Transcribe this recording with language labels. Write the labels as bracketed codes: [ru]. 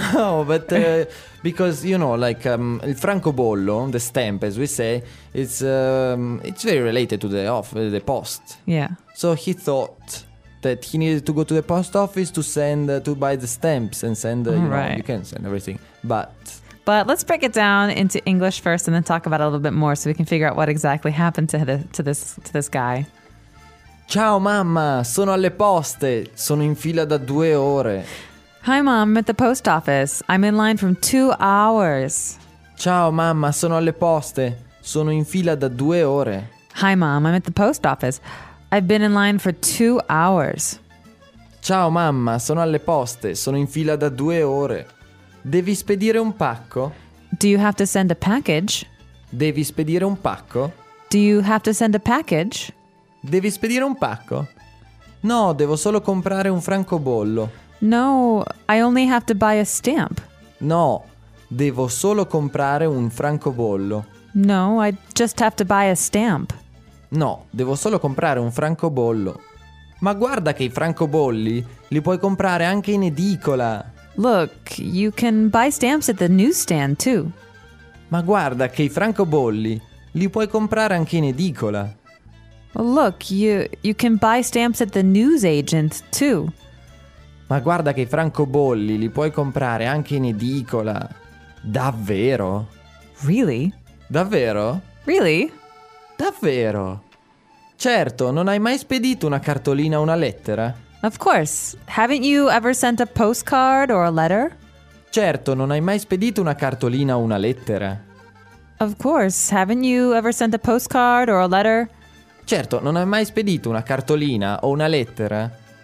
[en] Hey, no, but because, you know, like, [it] il francobollo, [en] the stamp, as we say, it's very related to the post. Yeah. So he thought... that he needed to go to the post office to send to buy the stamps and send you can send everything, but let's break it down into English first and then talk about it a little bit more so we can figure out what exactly happened to this guy. [it] Ciao mamma, sono alle poste, sono in fila da 2 ore. [en] Hi mom, I'm at the post office. I'm in line from 2 hours. [it] Ciao mamma, sono alle poste, sono in fila da 2 ore. [en] Hi mom, I'm at the post office. I've been in line for 2 hours. [it] Ciao mamma, sono alle poste, sono in fila da 2 ore. Devi spedire un pacco? [en] Do you have to send a package? [it] Devi spedire un pacco? [en] Do you have to send a package? [it] Devi spedire un pacco? No, devo solo comprare un francobollo. [en] No, I only have to buy a stamp. [it] No, devo solo comprare un francobollo. [en] No, I just have to buy a stamp. [it] No, devo solo comprare un francobollo. Ma guarda che i francobolli li puoi comprare anche in edicola. [en] Look, you can buy stamps at the newsstand too. [it] Ma guarda che i francobolli li puoi comprare anche in edicola. [en] Well, look, you can buy stamps at the newsagent too. [it] Ma guarda che i francobolli li puoi comprare anche in edicola. Davvero? [en] Really? [it] Davvero? [en] Really? [it] Davvero? Certo, non hai mai spedito una cartolina o una lettera? [en] Of course. Haven't you ever sent a postcard or a letter? [it] Certo, non hai mai spedito una cartolina o una lettera? [en] Of course. Haven't you ever sent a postcard or a letter? [it] Certo, non hai mai spedito una cartolina o una lettera?